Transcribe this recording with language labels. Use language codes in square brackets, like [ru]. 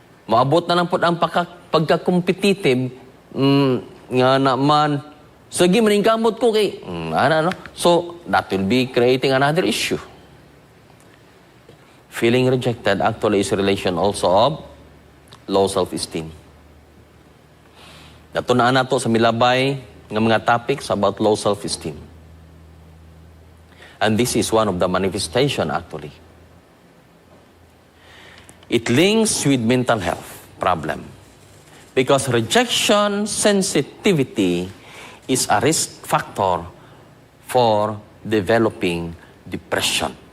[ceb] Maabot na lang pod ang pagka-competitive nga naman. Sige, maningkamot ko kay ano. [en] So, that will be creating another issue. Feeling rejected actually is a relation also of low self-esteem. [ceb] Natunaan na to sa milabay ng mga [en] topics about low self-esteem. And this is one of the manifestation actually. It links with mental health problem. Because rejection sensitivity is a risk factor for developing depression.